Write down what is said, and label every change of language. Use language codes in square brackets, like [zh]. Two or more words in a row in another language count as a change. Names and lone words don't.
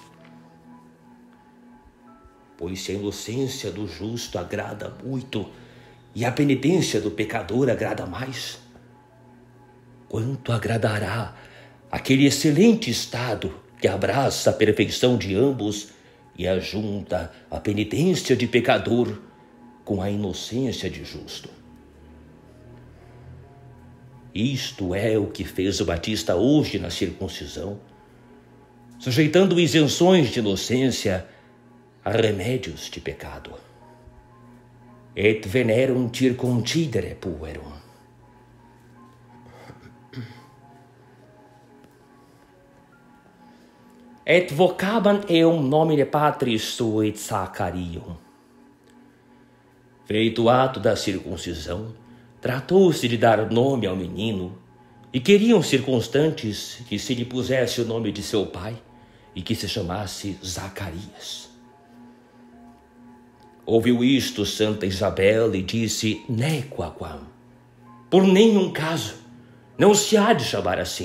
[pt] Pois se a inocência do justo agrada muito e a penitência do pecador agrada mais, quanto agradará aquele excelente estado que abraça a perfeição de ambos e ajunta a penitência de pecador com a inocência de justo. Isto é o que fez o Batista hoje na circuncisão, sujeitando isenções de inocência a remédios de pecado. [la] Et venerum circumcidere puerum. Et vocabant eum nomine Patris sui Zacarium. [pt] Feito o ato da circuncisão, tratou-se de dar nome ao menino, e queriam circunstantes que se lhe pusesse o nome de seu pai e que se chamasse Zacarias. Ouviu isto Santa Isabel e disse: Nequaquam, por nenhum caso, não se há de chamar assim.